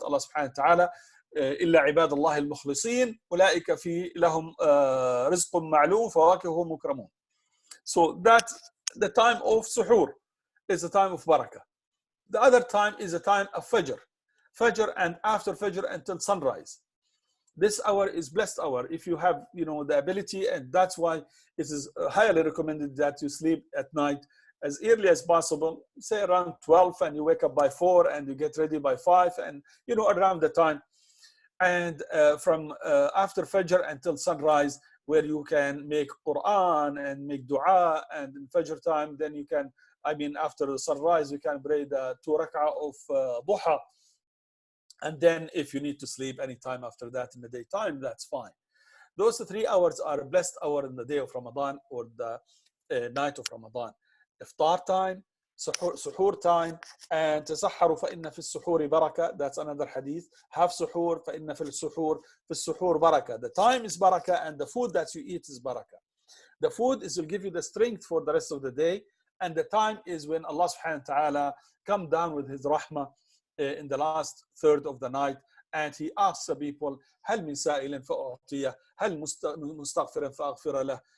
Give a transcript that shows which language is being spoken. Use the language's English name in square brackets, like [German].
[Arabic] Allah subhanahu wa ta'ala إلا عباد الله المخلصين أولئك في لهم رزق معلوم فواكه مكرمون. [English] So that the time of suhoor is the time of barakah. The other time is the time of fajr and after fajr until sunrise. This hour is blessed hour if you have the ability, and that's why it is highly recommended that you sleep at night as early as possible, say around 12, and you wake up by 4 and you get ready by 5, and around the time. And from after Fajr until sunrise, where you can make Quran and make dua, and in Fajr time, then you can, after the sunrise, you can pray the 2 rak'ah of duha. And then if you need to sleep anytime after that in the daytime, that's fine. Those 3 hours are a blessed hour in the day of Ramadan or the night of Ramadan. Iftar time, suhoor time, and [Arabic] تسحروا فإن في السحور بركة. [English] That's another hadith. Have suhoor [Arabic] فإن في السحور بركة. [English] The time is barakah and the food that you eat is barakah. The food will give you the strength for the rest of the day, and the time is when Allah subhanahu wa ta'ala come down with his rahmah in the last third of the night, and he asks the people [Arabic] هل من سائل فأعطيه هل مستغفر فأغفر له.